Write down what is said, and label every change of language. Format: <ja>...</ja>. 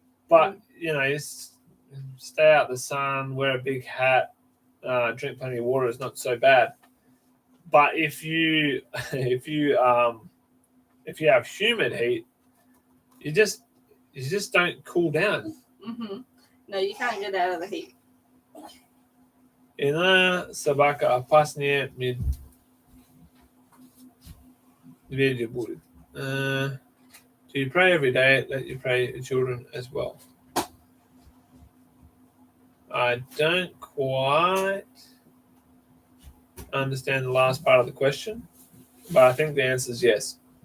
<en>But, you know, you stay out the sun, wear a big hat, drink plenty of water. It's not so bad. But if you have humid heat, you just don't cool down. Mm-hmm. No, you can't get out of the heat.</en> <ru>Иная собака опаснее медведя будет.</ru> <en>Do you pray every day? Let you pray your children as well. I don't quite understand the last part of the question, but I think the answer is yes.</en>